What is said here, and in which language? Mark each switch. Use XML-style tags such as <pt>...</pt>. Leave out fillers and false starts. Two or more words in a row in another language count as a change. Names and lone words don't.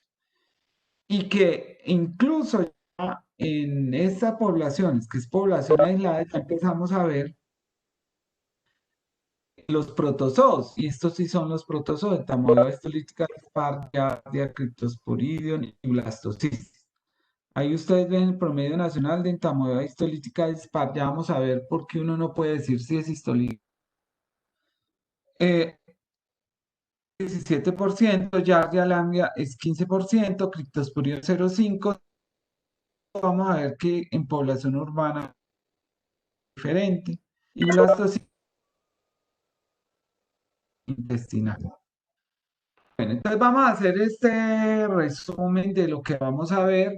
<es>Y que incluso ya en estas poblaciones, que es población aislada, ya empezamos a ver los protozoos, y estos sí son los protozoos, Entamoeba histolítica, Giardia, Cryptosporidium y Blastocystis. Ahí ustedes ven el promedio nacional de entamoeba histolítica dispar. Ya vamos a ver por qué uno no puede decir si es histolítica. 17%, Giardia lamblia es 15%, Cryptosporidium 0,5%. Vamos a ver que en población urbana es diferente. Y blastocisis intestinal. Bueno, entonces vamos a hacer este resumen de lo que vamos a ver.</es>